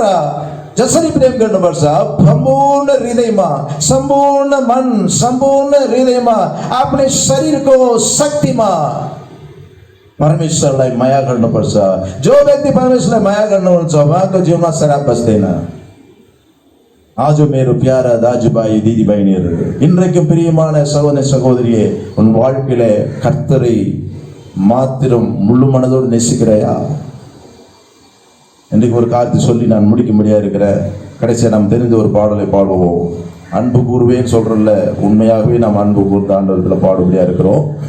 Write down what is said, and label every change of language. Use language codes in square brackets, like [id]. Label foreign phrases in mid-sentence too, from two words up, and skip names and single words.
[ne] जसरी प्रेम गर्नुपर्छ, सम्पूर्ण हृदयमा, सम्पूर्ण मन, सम्पूर्ण हृदयमा, आफ्नै शरीरको शक्तिमा परमेश्वरलाई माया गर्नुपर्छ। जो व्यक्ति परमेश्वरलाई माया गर्नुहुन्छ उहाँको जीवनमा शराब बस्दैन। आज मेरो प्यारा दाजुभाइ दिदी बहिनीहरू, [ta] இன்றைக்கும் பிரியமான சகோதர சகோதரியே, உன் வாழ்க்கையிலே கர்த்தரை மாத்திரம் முழு மனதோடு நேசிக்கிறாயா? இன்றைக்கு ஒரு காரியத்தை சொல்லி நான் முடிக்க முடியாது இருக்கிறேன். கடைசியாக நாம் தெரிந்த ஒரு பாடலை பாடுவோம். அன்பு கூறுவேன்னு சொல்றல, உண்மையாகவே நாம் அன்பு கூர்ந்த ஆண்டவரத்தில் பாடுபடியா இருக்கிறோம்.